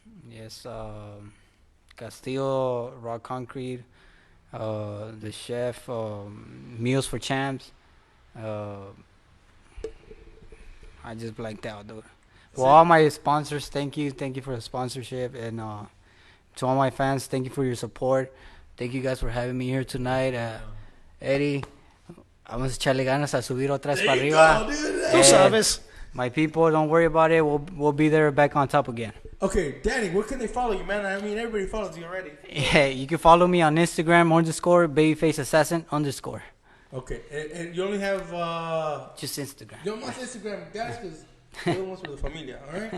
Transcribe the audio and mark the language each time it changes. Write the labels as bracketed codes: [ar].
[en] Yes, Castillo, Raw Concrete, the Chef, Meals for Champs. I just blanked out, dude. For all my sponsors, thank you for the sponsorship, and to all my fans, thank you for your support. Thank you guys for having me here tonight. [es] Eddie, vamos a echarle ganas a subir otra vez para arriba. Tú sabes. [en] My people, don't worry about it. We'll be there back on top again. Okay, Danny, where can they follow you, man? I mean, everybody follows you already. Yeah, you can follow me on Instagram _babyfaceassassin_. Okay, and you only have Just Instagram. you don't want Instagram guys because the other ones for the familia, all right?